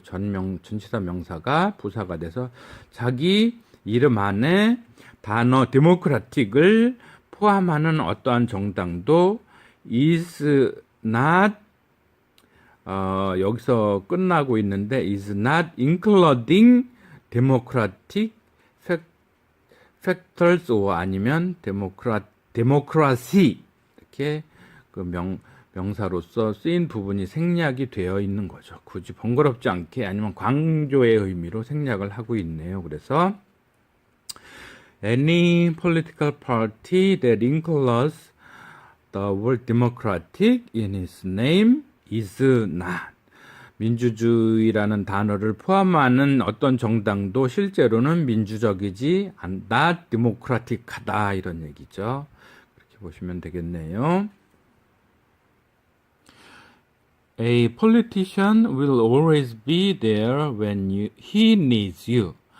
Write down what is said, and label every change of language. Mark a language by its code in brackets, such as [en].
[ko] 전치사 명사가 부사가 돼서 자기 이름 안에 단어 democratic을 포함하는 어떠한 정당도 is not, 여기서 끝나고 있는데 [en] is not including democratic factors or [ko] 아니면 democracy, 이렇게 그 명사로서 쓰인 부분이 생략이 되어 있는 거죠. 굳이 번거롭지 않게, 아니면 강조의 의미로 생략을 하고 있네요. 그래서 [en] any political party that includes the word democratic in its name is not. [ko] 민주주의라는 단어를 포함하는 어떤 정당도 실제로는 민주적이지 않다, 디모크라틱하다, 이런 얘기죠. 그렇게 보시면 되겠네요. [en] A politician will always be there when he needs you.